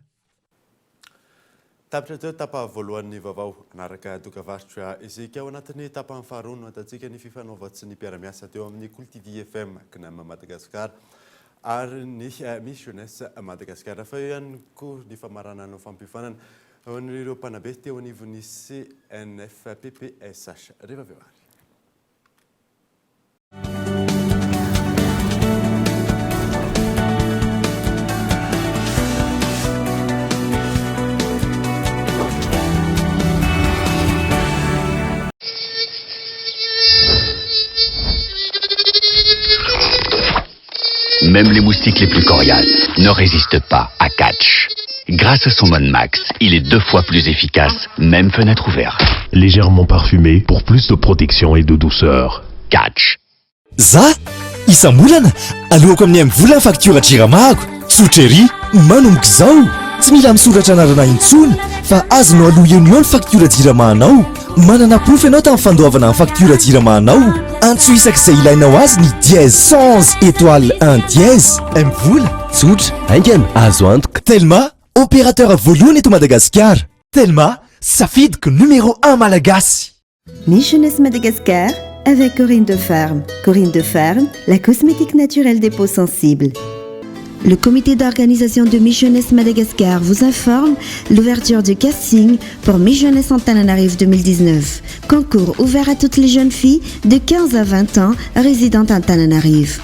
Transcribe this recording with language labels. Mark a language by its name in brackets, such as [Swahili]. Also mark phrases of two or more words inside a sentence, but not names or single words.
[Malagasy] Tapitra teo tapa voalohan'ny vaovao anaraka dokavarotra isika ao anatin'ny tapany faharoa no atatsika ny fifanaova sy ny mpiara-miasa teo amin'ny Cool TV FM KNM Madagasikara ary ny Miss Jeunesse Madagasikara fa ihany koa ny famarana ny fampifanana ireo mpanabe teo anivon'ny CNFPPSH rehefa avy eo ary. [French] Même les moustiques les plus coriaces ne résistent pas à Catch. Grâce à son mode max, il est 2 fois plus efficace, même fenêtre ouverte. Légèrement parfumé pour plus de protection et de douceur. Catch. [Malagasy] Za isambolana alohako amin'ny vola facture jiramako tsotra manomboka zao tsy mila misoratra anarana intsony fa azonao aloha eo ny facture jiramanao manana proof ianao tamin'ny fandoavana amin'ny facture jiramanao antso isak'izay ilainao azy ny [French] dièse 100 étoile 1 dièse [Malagasy] mvola tsotra aingana azo antoka Telma opérateur voalohany eto Madagasikara Telma safidyko numéro 1 malagasy. [French] Miss Jeunesse Madagascar avec Corinne de Ferme. Corinne de Ferme, la cosmétique naturelle des peaux sensibles. Le comité d'organisation de Miss Jeunesse Madagascar vous informe l'ouverture du casting pour Miss Jeunesse Antananarivo 2019. Concours ouvert à toutes les jeunes filles de 15 à 20 ans résidentes à Antananarivo.